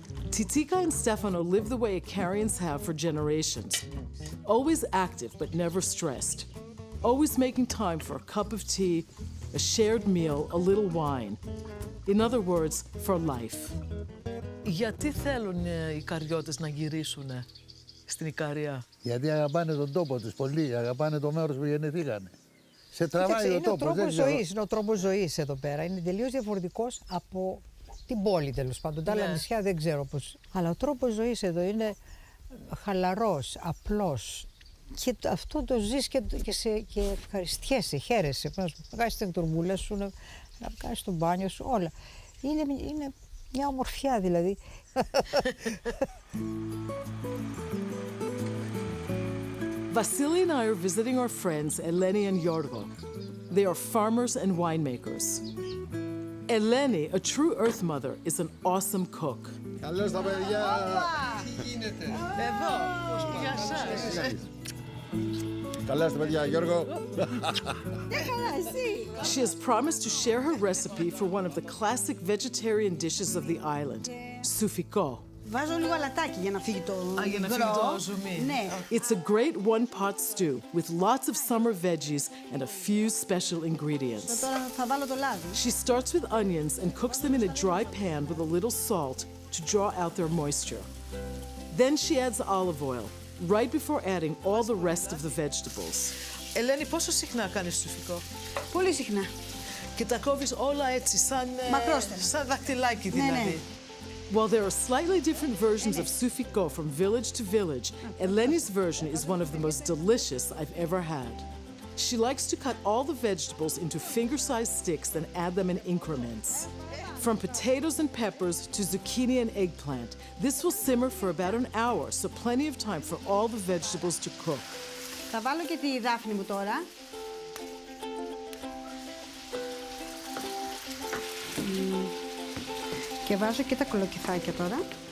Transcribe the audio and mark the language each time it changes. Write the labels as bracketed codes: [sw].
[en] Titika and Stefano live the way Ikarians have for generations, always active but never stressed, always making time for a cup of tea, a shared meal, a little wine. In other words, for life. [el] Γιατί θέλουν οι Ικαριώτες να γυρίσουν στην Ικαρία? Γιατί αγαπάνε τον τόπο τους πολύ, αγαπάνε το μέρος που γεννηθήκανε. Σε τραβάει ο τόπος. Είναι ο τρόπος ζωής εδώ πέρα. Είναι τελείως διαφορετικός από την πόλη, τέλος πάντων. Τα άλλα νησιά δεν ξέρω πώς. Αλλά ο τρόπος ζωής εδώ είναι χαλαρός, απλός. Και αυτό το ζεις και ευχαριστιέσαι, χαίρεσαι. Να κάνεις την τουρμπούλα σου, να κάνεις το μπάνιο σου, όλα. Είναι μια ομορφιά δηλαδή. [en] Vasily and I are visiting our friends Eleni and Yorgo. They are farmers and winemakers. Eleni, a true earth mother, is an awesome cook. [el] Καλώς τα παιδιά! Τι γίνεται? Εδώ! Γεια σας! Καλώς τα παιδιά, Γιώργο! [en] She has promised to share her recipe for one of the classic vegetarian dishes of the island, Sufi Stew. [el] Βάζω λίγο αλατάκι για να φύγει το υγρό. Ναι. [en] It's a great one-pot stew with lots of summer veggies and a few special ingredients. [el] Τώρα θα βάλω το λάδι. [en] She starts with onions and cooks them in a dry pan with a little salt to draw out their moisture. Then she adds olive oil, right before adding all the rest of the vegetables. [el] Ελένη, πόσο συχνά κάνεις σουφικό? Πολύ συχνά. Και τα κόβεις όλα έτσι, σαν δακτυλάκι δηλαδή. Ναι. [en] While there are slightly different versions of sufiko from village to village, Eleni's version is one of the most delicious I've ever had. She likes to cut all the vegetables into finger-sized sticks and add them in increments. From potatoes and peppers to zucchini and eggplant, this will simmer for about an hour, so plenty of time for all the vegetables to cook. [el] Θα βάλω και τη δάφνη μου τώρα. Και βάζω και τα κολοκυθάκια τώρα.